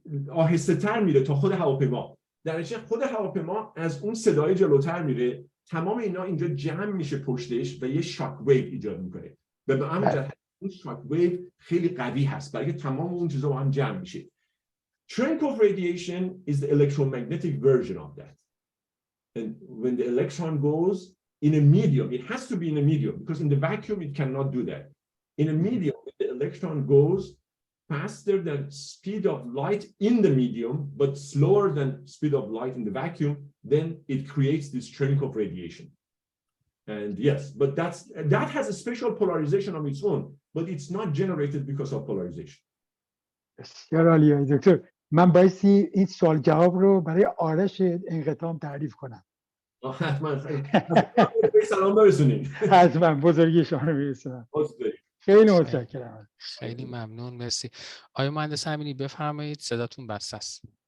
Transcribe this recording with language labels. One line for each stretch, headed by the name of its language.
Persian: آهسته تر میره تا خود هواپیما. در نتیجه خود هواپیما از اون صدای جلوتر میره، تمام اینا اینجا جمع میشه پشتش و یه شاک ویو ایجاد میکنه. و به همین جهت اون شاک ویو خیلی قوی هست، برای تمام اون چیزا با هم جمع میشه.
English: Cherenkov radiation is the electromagnetic version of that. And when the electron goes in a medium, it has to be in a medium, because in the vacuum it cannot do that. In a medium, when the electron goes faster than speed of light in the medium, but slower than speed of light in the vacuum, then it creates this Cherenkov radiation. And yes, but that has a special polarization of its own, but it's not generated because of polarization.
Persian: بسیار عالیه دکتر. من بایستی این سوال جواب رو برای آرش انقطاع تعریف کنم. حتما سلام برسونید. حتما بزرگی شما رو میرسونم. خیلی متشکرم. خیلی ممنون، مرسی. آقای مهندس امینی بفرمایید، صداتون بسته است.